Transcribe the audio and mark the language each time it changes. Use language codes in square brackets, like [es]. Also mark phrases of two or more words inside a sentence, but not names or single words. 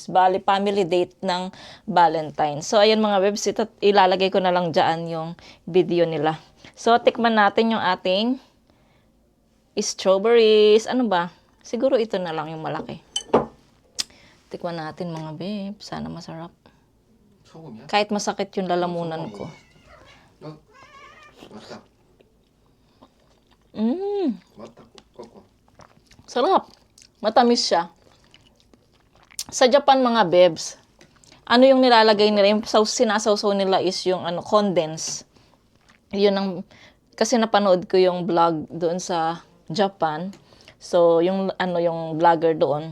[tl] Bali, family date ng Valentine. So, ayan mga bebs, ito, ilalagay ko na lang dyan yung video nila. So, tikman natin yung ating Strawberries. Ano ba? Siguro ito na lang yung malaki. Tikman natin mga babe. Sana masarap. [ko] 소금이야? [tl] Kahit masakit yung lalamunan ko. [ko] 어? 맞다. 맞다. 꺾어. [tl] Sarap. Matamis siya. Sa Japan mga bebs, ano yung nilalagay nila? Yung sinasawsaw nila is yung condense. Yun ang, kasi napanood ko yung vlog doon sa Japan. So, yung yung vlogger doon.